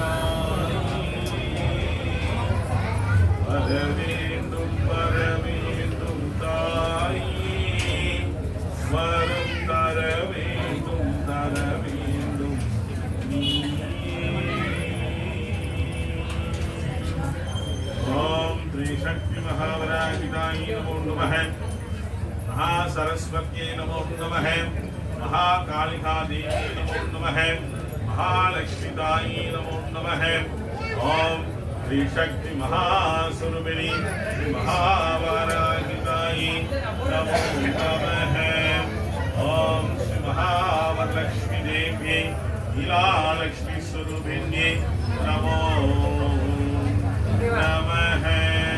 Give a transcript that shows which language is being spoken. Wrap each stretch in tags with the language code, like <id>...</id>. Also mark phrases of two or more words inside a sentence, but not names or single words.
<ta>வரவேண்டும் வரவேண்டும் தாயே வரம் தர வேண்டும்</ta> <sa>ॐ श्री शक्ति महावराजितायै नमो नमः महासरस्वत्यै नमो नमः महाकालिका देवी नमो नमः महालक्ष्मीदायै नमो नमः ओम श्री शक्ति महासुरभिनी महावराहितायै नमो नमः ओम श्री महावरलक्ष्मी देवी लीलालक्ष्मी स्वरूपिण्यै नमो नमः।</sa>